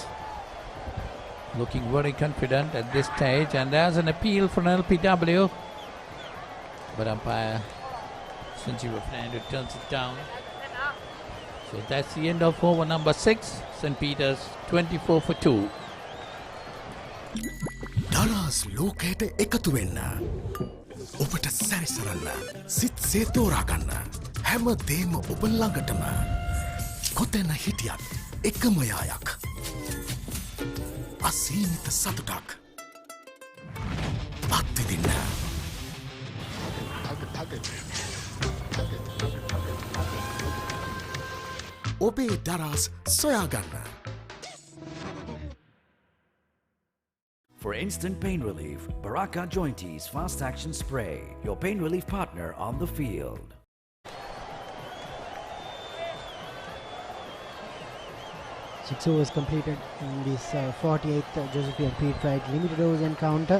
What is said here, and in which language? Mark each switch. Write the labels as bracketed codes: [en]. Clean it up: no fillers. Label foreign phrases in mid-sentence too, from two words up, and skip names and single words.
[en] Looking very confident at this stage, and there's an appeal for an LPW. But umpire Sanjeev Fernando turns it down. So that's the end of over number 6. St. Peter's 24 for 2. [si] දරස් ලෝකයට එකතු වෙන්න. ඔබට සරිසරල්ල. සිත් සේ තෝරගන්න. හැම දේම ඔබ ළඟටම. කොතැන හිටියත් එකම යායක්. අසීමිත සතුටක්. අත්විඳින්න. ඔබේ දරස් සොයාගන්න. [en] For instant pain relief, Baraka Jointies Fast Action Spray, your pain relief partner on the field. Six overs completed in this 48th Josephine Pete Wright limited overs encounter.